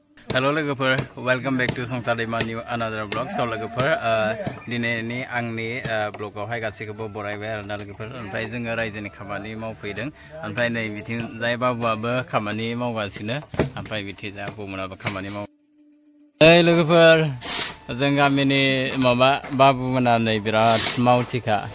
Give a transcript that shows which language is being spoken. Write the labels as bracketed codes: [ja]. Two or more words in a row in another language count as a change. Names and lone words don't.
[en] Hello logofer, welcome back to Songsa दैमानि another vlog. [brx] So logofer, दिनैनि आंनि ब्लगावहाय गासैखौबो बरायबाय आरोना लोगोफोर ओमफ्राय जोङो रायजोनि खामानि मावफैदों ओमफ्राय नै बिथिं जाय बाबुआबो खामानि मावगासिनो ओमफ्राय बिथिं जा बुमोनाबो खामानि माव ओइ लोगोफोर जों गामिनि माबा बाबुमोना नै बिराद मावथिखा